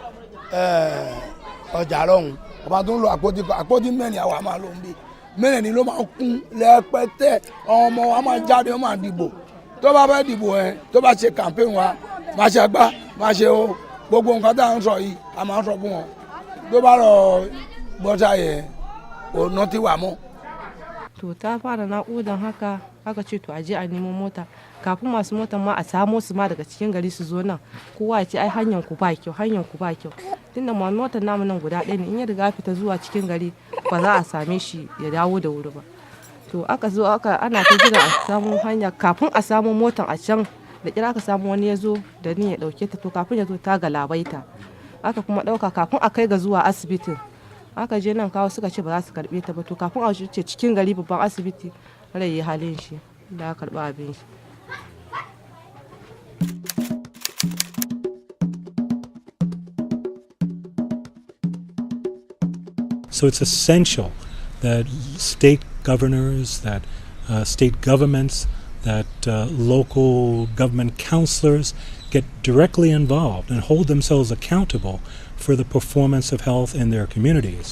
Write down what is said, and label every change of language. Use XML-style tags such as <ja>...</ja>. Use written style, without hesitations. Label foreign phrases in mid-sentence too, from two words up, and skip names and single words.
<yo>ọjà lọ́hùn a máa tún lo àpótí mẹ́rin àwa máa lò ń bí mẹ́rin ni ló máa ń kún lẹ́pẹ́tẹ́ ọmọ wa máa jáde wọ́n máa dìbò tó bá fẹ́ dìbò ẹ̀ tó bá ṣe campaign wa máa ṣe agbá máa ṣe o gbogbo nǹkan tá à ń sọ yìí a máa ń sọ fún wọn tó bá lọ bọ́sà yẹn ò ná ti wà mọ́.</yo> <ha>To ta fara naƙudan haka aka ce to a je a nemo mota kafin masu motar ma a samo su ma daga cikin gari su zo nan kowa ya ce ai hanyar ku ba kyau tunda ma motar namu nan guda ɗaya ne in ya riga fita zuwa cikin gari ba za a same shi ya dawo da wuri ba to aka zo ana ta jira a samu hanya kafin a samu motar a can da kira aka samu wani ya zo da ni ya ɗauke ta to kafin ya zo ta galabaita aka kuma ɗauka kafin a kai ga zuwa asibitin aka je nan kawo suka ce ba za su karɓe ta ba to kafin a wuce cikin gari babban asibiti rai ya halin shi da aka karɓi abin shi.</ha> <en>So it's essential that state governors, that state governments, that local government councillors get directly involved and hold themselves accountable for the performance of health in their communities.</en>